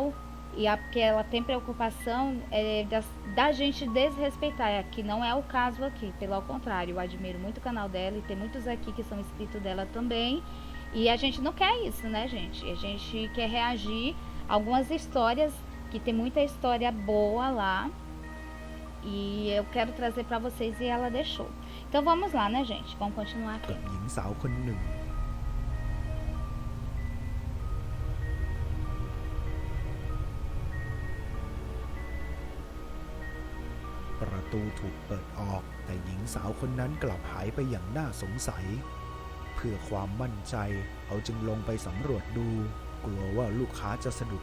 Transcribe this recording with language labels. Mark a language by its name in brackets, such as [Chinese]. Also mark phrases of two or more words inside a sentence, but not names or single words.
[Portuguese] E porque ela tem preocupação da gente desrespeitar, que não é o caso aqui, pelo contrário, eu admiro muito o canal dela e tem muitos aqui que são inscritos dela também. E a gente não quer isso, né, gente? A gente quer reagir a algumas histórias, que tem muita história boa lá. E eu quero trazer pra vocês e ela deixou. Então vamos lá, né, gente? Vamos continuar [Thai] กั [Portuguese] aqui. [Thai] บหญิงสาวคนหนึ่งปประตูถูกเปิดออกแต่หญิงสาวคนนั้นกลับหายไปอย่างน่าสงสัยเพื่อความมั่นใจเขาจึงลงไปสำรวจดูกลัวว่าลูกค้าจะสะดุด